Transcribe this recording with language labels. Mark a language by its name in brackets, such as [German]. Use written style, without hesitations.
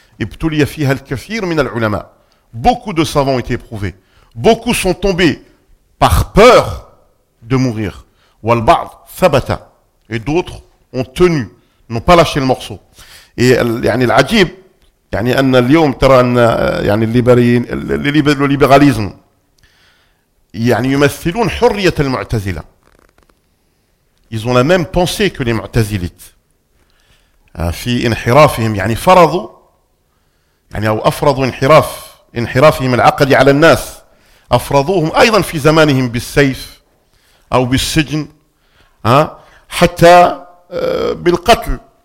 [Arabic] ابتلي فيها الكثير من العلماء. [French] Beaucoup de savants ont été éprouvés. Beaucoup sont tombés par peur de mourir. [Arabic] والبعض ثبتا. [French] Et d'autres ont tenu. N'ont pas lâché le morceau. [Arabic] Et, يعني, العجيب, يعني, أن اليوم ترى أن, يعني, الليبراليزم, يعني, يمثلون حرية المعتزلة. [French] Ils ont la même pensée que les معتزلites. [Arabic] في انحرافهم, يعني, فرضوا, يعني, أو أفرضوا انحرافهم العقدي على الناس. أفرضوهم أيضا في زمانهم بالسيف, أو بالسجن, حتى بالقتل.